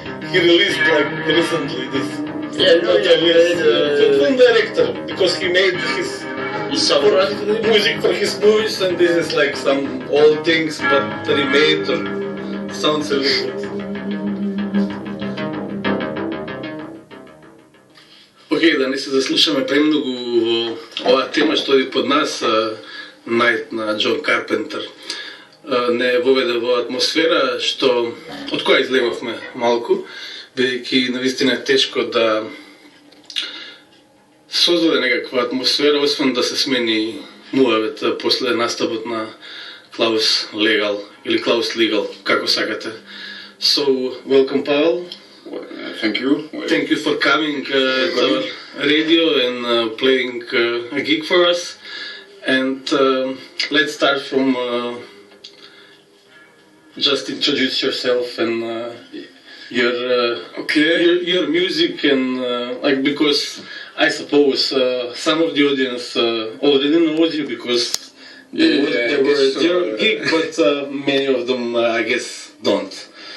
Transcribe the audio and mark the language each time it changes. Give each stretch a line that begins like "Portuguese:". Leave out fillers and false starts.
English: He released like recently this. Yeah, no, yeah, the film director, because he made his soundtrack music for his movies, and this is like some old things but remade or sounds really good.
Macedonian: Окей, да не се заслушаме премногу во оваа тема што оди под нас, Night на Джон Карпентер. Не воведе во атмосфера што од која излевавме малку, бидејќи навистина е тешко да создаде некаква атмосфера, освен да се смени муавет после настапот на Klaus Legal или Klaus Legal, како сакате.
English: So, welcome, Pavel. Thank you. Thank you for coming to our radio and playing a gig for us. And let's start from just introduce yourself and your music and like, because I suppose some of the audience already knows you because they were at your gig, but many of them I guess don't.